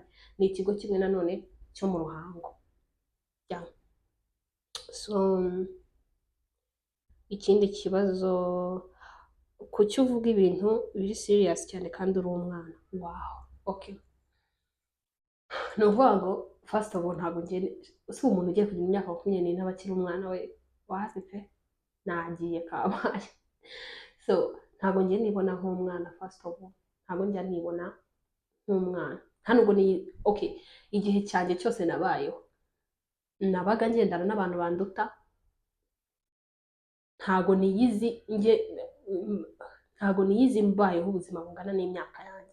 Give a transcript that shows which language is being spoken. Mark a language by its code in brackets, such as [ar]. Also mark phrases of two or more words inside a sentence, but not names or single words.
[rw] Ni ikigo kimwe nanone cyo mu Ruhango. So ikindi kibazo, kuki uvuga ibintu biri serious cyane kandi uri umwana? Wow, okay, ni ukuvuga ngo [en] first of all [rw] ntabwo si umuntu ugiye kugira imyaka 24 ntaba akiri umwana we, wazi pe, nagiye kabaye. So ntabwo ngiye nibona nk'umwana, [en] first of all [rw] ntabwo njya nibona nk'umwana, nta nubwo okay, igihe cyanjye cyose nabayeho nabaga ngendana n'abantu banduta, ntabwo niyizi mbayeho ubuzima bungana n'imyaka yanjye.